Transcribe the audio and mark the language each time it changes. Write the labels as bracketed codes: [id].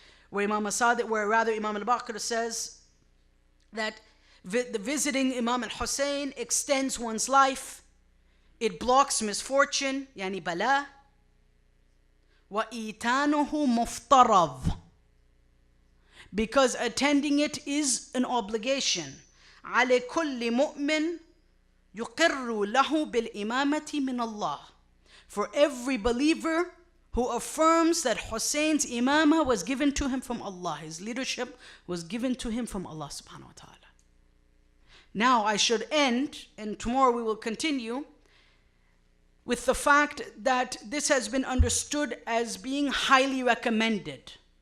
[en] Where Imam al-Baqir says that the visiting Imam al-Hussein extends one's life, it blocks misfortune, [ar] yani bala, wa itanuhu muftarad. [en] Because attending it is an obligation. [ar] على كل مؤمن يقر له بالإمامة من الله. [en] For every believer who affirms that Hussein's imamah was given to him from Allah, his leadership was given to him from Allah subhanahu wa ta'ala. Now I should end, and tomorrow we will continue with the fact that this has been understood as being highly recommended.